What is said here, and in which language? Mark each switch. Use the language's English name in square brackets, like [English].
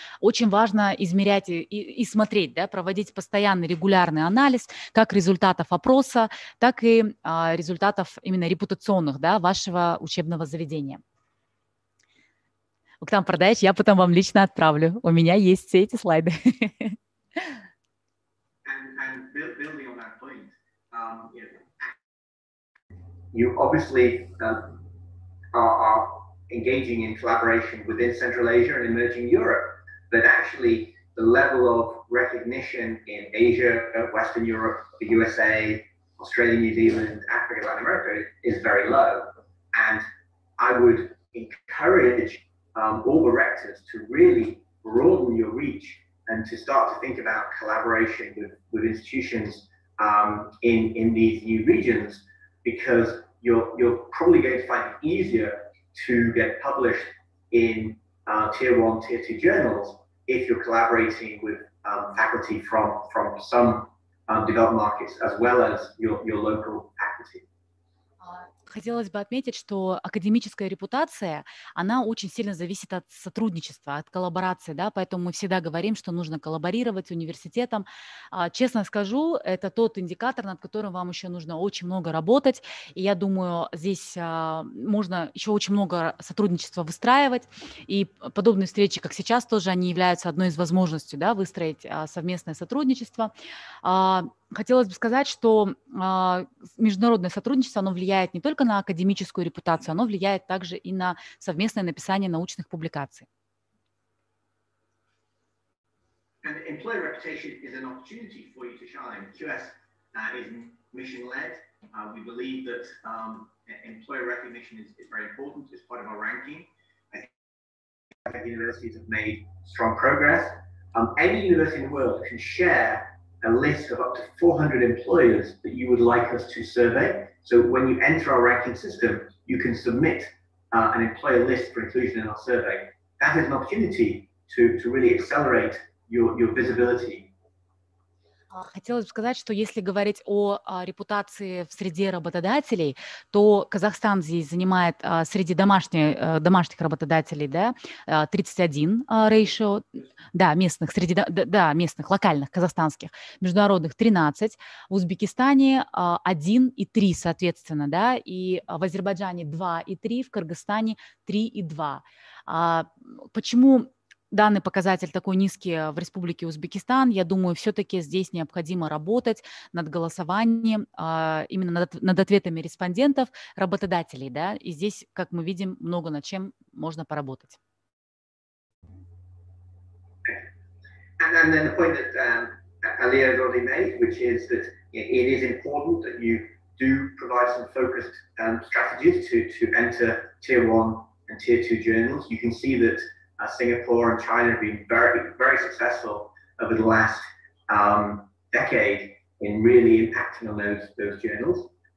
[Russian] Очень важно измерять и смотреть, да, проводить постоянный регулярный анализ как результатов опроса, так и результатов именно репутационных, да, вашего учебного заведения. Октан Пардаевич, я потом вам лично отправлю. У меня есть все эти слайды. [English] And building on that point, you obviously are engaging in collaboration within Central Asia and emerging Europe, but actually the level of recognition in Asia, Western Europe, the USA, Australia, New Zealand, Africa, Latin America is very low. And I would encourage all the rectors to really broaden your reach and to start to think about collaboration with institutions in these new regions, because you're probably going to find it easier to get published in tier 1, tier 2 journals if you're collaborating with faculty from some developed markets as well as your local faculty. [Russian] Хотелось бы отметить, что академическая репутация, она очень сильно зависит от сотрудничества, от коллаборации, да, поэтому мы всегда говорим, что нужно коллаборировать с университетом. Честно скажу, это тот индикатор, над которым вам еще нужно очень много работать, и я думаю, здесь можно еще очень много сотрудничества выстраивать, и подобные встречи, как сейчас, тоже они являются одной из возможностей, да, выстроить совместное сотрудничество. Хотелось бы сказать, что международное сотрудничество, оно влияет не только на академическую репутацию, оно влияет также и на совместное написание научных публикаций. [English] And employer reputation is an opportunity for you to shine. QS is mission-led. We believe that employer recognition is very important as part of our ranking. I think universities have made strong progress. Any university in the world can share a list of up to 400 employers that you would like us to survey. So when you enter our ranking system, you can submit an employer list for inclusion in our survey. That is an opportunity to really accelerate your visibility. [Russian] Хотелось бы сказать, что если говорить о репутации в среде работодателей, то Казахстан здесь занимает среди домашних работодателей, да, 31 ratio, да, местных, среди местных, локальных, казахстанских, международных 13, в Узбекистане 1 и 3, соответственно, да, и в Азербайджане 2 и 3, в Кыргызстане 3 и 2. Почему данный показатель такой низкий в Республике Узбекистан? Я думаю, все-таки здесь необходимо работать над голосованием, именно над ответами респондентов, работодателей, да, и здесь, как мы видим, много над чем можно поработать. [English] And then the point that Aliyah has already made, which is that it is important that you do provide some focused strategies to enter tier 1 and tier 2 journals. You can see that Singapore and China have been very, very successful over the last decade in really impacting on those journals.